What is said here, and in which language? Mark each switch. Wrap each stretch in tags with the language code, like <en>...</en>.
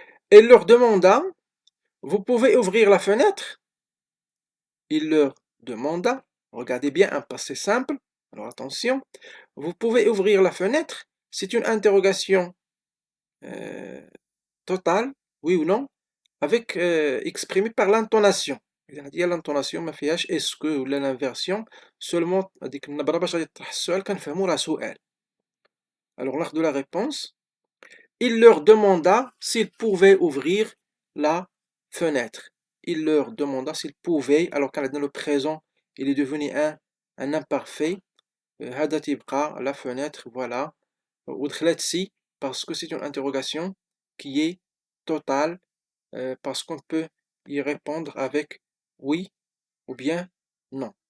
<fr>Elle leur demanda, vous pouvez ouvrir la fenêtre? Il leur demanda, regardez bien un passé simple, alors attention, vous pouvez ouvrir la fenêtre? C'est une interrogation totale, oui ou non, avec exprimé par l'intonation. Il y a l'intonation</fr> <ar>ما فيهاش</ar> <fr>est-ce que</fr> <ar>ولا</ar> <fr>l'inversion, seulement</fr> <ar>هذيك النبرة باش غادي تطرح السؤال كنفهمو راه سؤال.</ar> <fr>Alors</fr> <ar>ناخدو</ar> <fr>la réponse. Il leur demanda s'ils pouvaient ouvrir la fenêtre. il leur demanda s'ils pouvaient. Alors quand dans le présent il est devenu un imparfait.</fr> <ar>هذا تيبقى</ar> <fr>la fenêtre, voilà.</fr> <ar>ودخلت</ar> <fr>si parce que c'est une interrogation qui est totale, parce qu'on peut y répondre avec oui ou bien non.</fr>